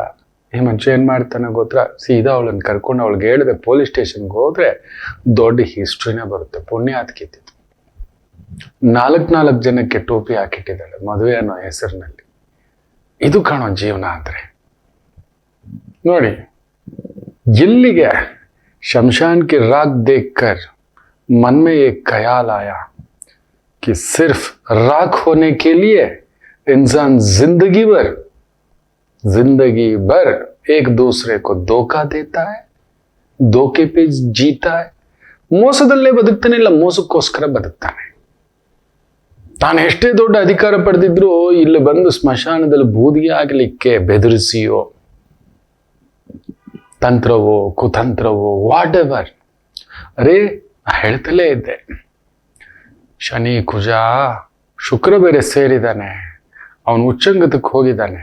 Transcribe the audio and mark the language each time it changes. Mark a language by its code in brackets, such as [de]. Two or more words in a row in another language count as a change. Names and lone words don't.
[kn] ಈ ಮನುಷ್ಯ ಏನ್ ಮಾಡ್ತಾನೆ ಗೊತ್ತಾ, ಸೀದಾ ಅವಳನ್ನು ಕರ್ಕೊಂಡು ಅವಳಿಗೆ ಹೇಳಿದೆ [en] police station [kn] ಹೋದ್ರೆ ದೊಡ್ಡ ಹಿಸ್ಟ್ರಿನೇ ಬರುತ್ತೆ. ಪುಣ್ಯ ಅದಕ್ಕಿತ್ತು. 4 ಜನಕ್ಕೆ ಟೋಪಿ ಹಾಕಿಟ್ಟಿದ್ದಾಳೆ ಮದುವೆ ಅನ್ನೋ ಹೆಸರಿನಲ್ಲಿ. ಇದು ಕಾಣೋ ಜೀವನ ಅಂದ್ರೆ. ನೋಡಿ ಎಲ್ಲಿಗೆ, [hi] शमशान की राख देखकर मन में एक ख्याल आया कि सिर्फ राख होने के लिए इंसान जिंदगी भर एक दूसरे को धोखा देता है, धोखे पे जीता है. [kn] ಮೋಸದಲ್ಲೇ ಬದುಕ್ತಾನೆ, ಇಲ್ಲ ಮೋಸಕ್ಕೋಸ್ಕರ ಬದುಕ್ತಾನೆ. ತಾನು ಎಷ್ಟೇ ದೊಡ್ಡ ಅಧಿಕಾರ ಪಡೆದಿದ್ರು ಇಲ್ಲಿ ಬಂದು ಸ್ಮಶಾನದಲ್ಲಿ ಬೂದಿಗೆ ಆಗಲಿಕ್ಕೆ ಬೆದರಿಸಿಯೋ, ತಂತ್ರವೋ ಕುತಂತ್ರವೋ [en] what ever. [kn] ಅರೇ ಹೇಳ್ತಲೇ ಇದ್ದೆ, ಶನಿ ಕುಜ ಶುಕ್ರ ಬೇರೆ ಸೇರಿದಾನೆ, ಅವನು ಉಚ್ಚಂಗತಕ್ಕೆ ಹೋಗಿದ್ದಾನೆ.